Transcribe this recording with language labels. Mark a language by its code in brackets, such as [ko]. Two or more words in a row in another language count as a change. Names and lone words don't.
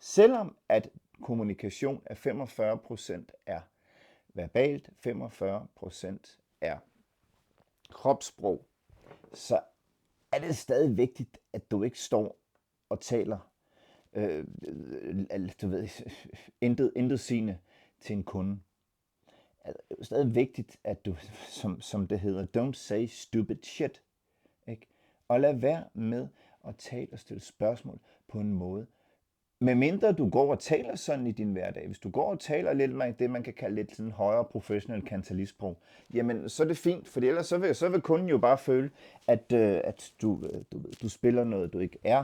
[da] Selvom at kommunikation af 45% er verbalt, 45% er kropssprog, så er det stadig vigtigt, at du ikke står og taler du ved, intet sigende til en kunde. Det er jo stadig vigtigt, at du, som det hedder, [en] don't say stupid shit. [da] Ikke? Og lad være med at tale og stille spørgsmål på en måde. Medmindre du går og taler sådan i din hverdag. Hvis du går og taler lidt med det, man kan kalde lidt sådan højere professionel kantalistprog, jamen så er det fint, for ellers så vil kunden jo bare føle, at du spiller noget, du ikke er.